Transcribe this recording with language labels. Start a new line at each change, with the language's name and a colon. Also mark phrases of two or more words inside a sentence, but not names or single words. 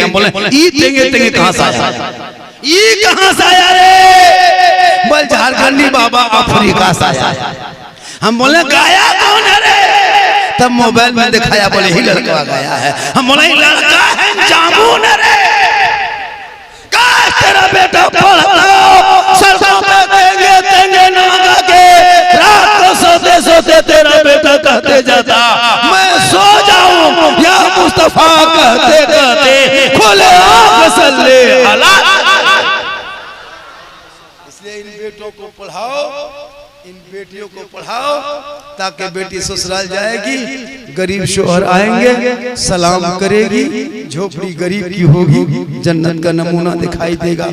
Hindi: हम बोले ई तेंगे तेंगे कहां से आया, ई कहां से आया रे? बोल झारखंडी बाबा अफ्रीका से आया। हम बोले गाया कौन है रे? तब मोबाइल में दिखाया, बोले ही लड़का गाया है। हम बोले लड़का है जामुन रे। काश तेरा बेटा पढ़ता सड़कों पे तेंगे तेंगे ना गा के, रात को सोते सोते तेरा बेटा कहते जाता मैं सो जाऊं या मुस्तफा कहते कहते खोले आंख
Arabic: صلى على.
Hindi: इसलिए इन बेटों को पढ़ाओ, इन बेटियों को पढ़ाओ, ताकि बेटी ससुराल जाएगी, गरीब शोहर आएंगे, सलाम करेगी, झोपड़ी गरीब की होगी, जन्नत का नमूना दिखाई देगा।